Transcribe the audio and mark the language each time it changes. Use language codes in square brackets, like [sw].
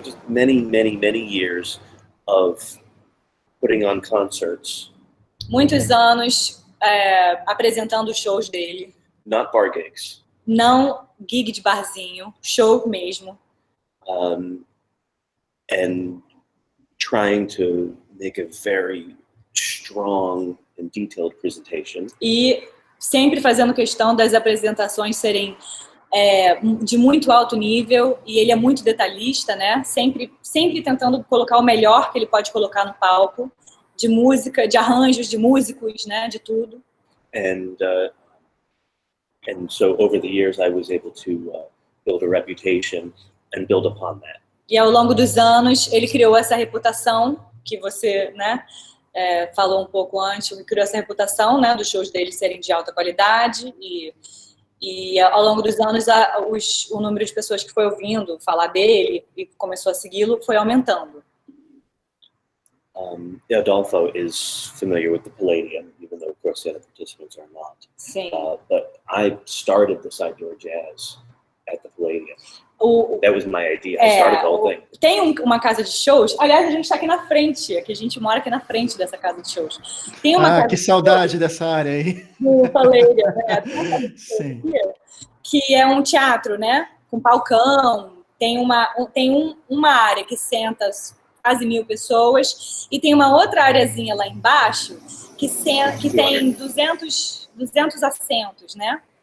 [en] Just many years of putting on concerts. [pt] Muitos anos apresentando shows dele. [en] Not bar gigs. [pt] Não gig de barzinho, show mesmo. [en] And trying to make a very strong and detailed presentation. [pt] E sempre fazendo questão das apresentações serem de muito alto nível, e ele é muito detalhista, né? Sempre tentando colocar o melhor que ele pode colocar no palco, de música, de arranjos, de músicos, né? De tudo. [en] And so over the years, I was able to build a reputation and build upon that. [pt] E ao longo dos anos, ele criou essa reputação que você, né? Falou um pouco antes, ele criou essa reputação, né? Dos shows dele serem de alta qualidade e ao longo dos anos o número de pessoas que foi ouvindo falar dele e começou a segui-lo foi aumentando. [en] Adolfo is familiar with the Palladium, even though, of course, the other participants are not. [pt] Sim. [en] But I started the Side Door Jazz at the Palladium. That was my idea. I started the whole thing. [pt] Tem uma casa de shows. Aliás, a gente está aqui na frente. Aqui a gente mora aqui na frente dessa casa de shows. Tem uma casa que saudade dessa área aí. No Palladium, né? Sim. Que é um teatro, né? Com palcão. Tem uma área que senta quase 1.000 pessoas e tem uma outra areazinha lá embaixo que tem 200 assentos, né?